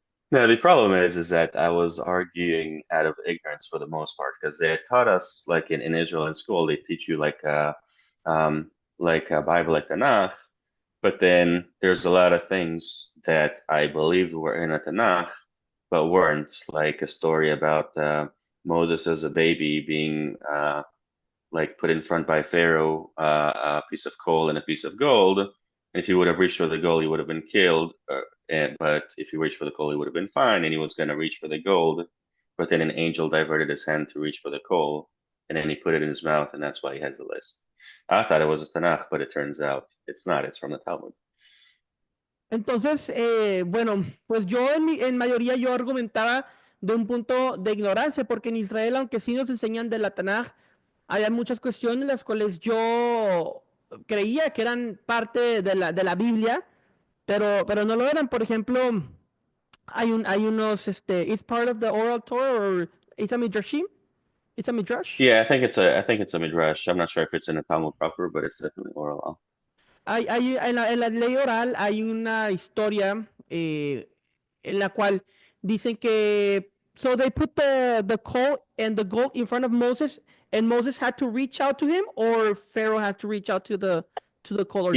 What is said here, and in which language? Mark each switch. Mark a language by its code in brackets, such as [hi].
[en] No, the problem is that I was arguing out of ignorance for the most part because they had taught us like in Israel in school they teach you um like a Bible like Tanakh, but then there's a lot of things that I believed were in a Tanakh but weren't, like a story about Moses as a baby being like put in front by Pharaoh a piece of coal and a piece of gold. And if he would have reached for the gold, he would have been killed. But if he reached for the coal, he would have been fine. And he was going to reach for the gold. But then an angel diverted his hand to reach for the coal. And then he put it in his mouth. And that's why he has the list. I thought it was a Tanakh, but it turns out it's not. It's from the Talmud. [es] Entonces, bueno, pues yo en mayoría yo argumentaba de un punto de ignorancia, porque en Israel, aunque sí nos enseñan de la Tanaj, había muchas cuestiones las cuales yo creía que eran parte de la Biblia, pero no lo eran. Por ejemplo, hay unos, [en] it's part of the oral Torah, or it's a midrashim, it's a midrash. Yeah, I think it's a midrash. I'm not sure if it's in the Talmud proper, but it's definitely oral. [es] En la ley oral hay una historia en la cual dicen que [en] so they put the coal and the gold in front of Moses, and Moses had to reach out to him, or Pharaoh has to reach out to the coal or gold.